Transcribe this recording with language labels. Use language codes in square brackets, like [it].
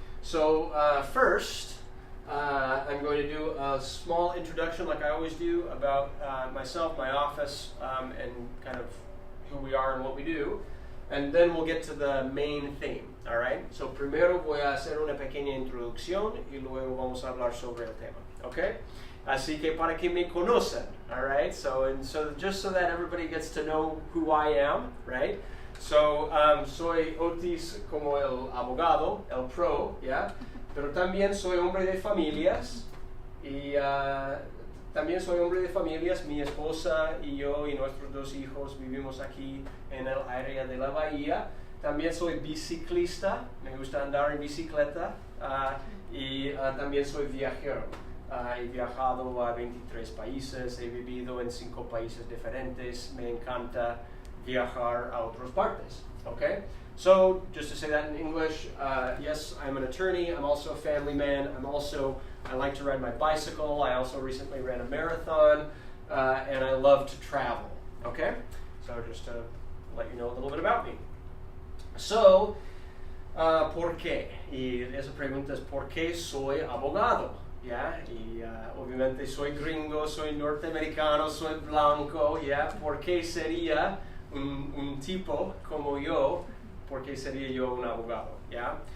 [en] So first, I'm going to do a small introduction, like I always do, about myself, my office, and kind of who we are and what we do. And then we'll get to the main theme, all right? [es] So primero voy a hacer una pequeña introducción y luego vamos a hablar sobre el tema, okay? Así que para que me conocen, all right? [en] So just so that everybody gets to know who I am, right? [es] So, soy Otis como el abogado, el pro, ¿ya? Pero también soy hombre de familias y también soy hombre de familias. Mi esposa y yo y nuestros dos hijos vivimos aquí en el área de la bahía. También soy biciclista, me gusta andar en bicicleta y también soy viajero. He viajado a 23 países, he vivido en 5 países diferentes, me encanta viajar a otras partes, okay? [en] So, just to say that in English, yes, I'm an attorney, I'm also a family man, I like to ride my bicycle, I also recently ran a marathon, and I love to travel, okay? So, just to let you know a little bit about me. [es] So, ¿por qué? Y esa pregunta es ¿por qué soy abogado? ¿Ya? Y obviamente soy gringo, soy norteamericano, soy blanco, ¿ya? ¿Por qué sería un tipo como yo, porque sería yo un abogado, ¿ya?